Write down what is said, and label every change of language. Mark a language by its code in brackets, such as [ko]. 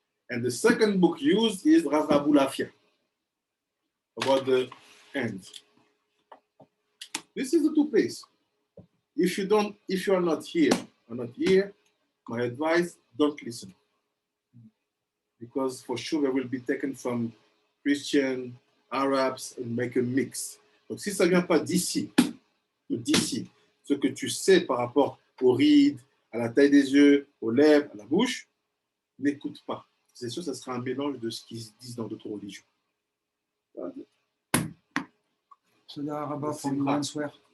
[en] And the second book used is Rav Abulafia, about the end. This is the two places. If you are not here, my advice, don't listen. Because for sure they will be taken from Christian, Arabs, and make a mix. [fr] Donc si ça ne vient pas d'ici, ce que tu sais par rapport aux rides, à la taille des yeux, aux lèvres, à la bouche, n'écoute pas. C'est sûr, ça sera un mélange de ce qu'ils se disent dans d'autres religions. [en] So the Rabbah from you answer.